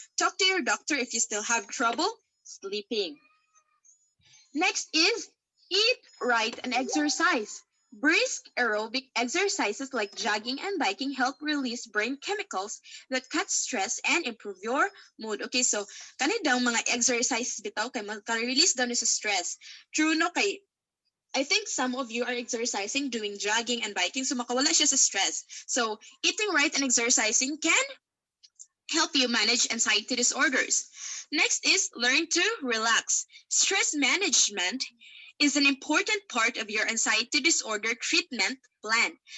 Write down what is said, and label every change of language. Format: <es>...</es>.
<en>Talk to your doctor if you still have trouble sleeping. Next is eat right and exercise. Brisk aerobic exercises like jogging and biking help release brain chemicals that cut stress and improve your mood.</en> <ceb>Okay, so kani daw mga exercises bitaw kay magka-release daw ni sa stress.</ceb> <en>True no kay I think some of you are exercising, doing jogging and biking,</en> <ceb>so makawala siya sa stress.</ceb> <en>So eating right and exercising can help you manage anxiety disorders. Next is learn to relax. Stress management is an important part of your anxiety disorder treatment plan.</en>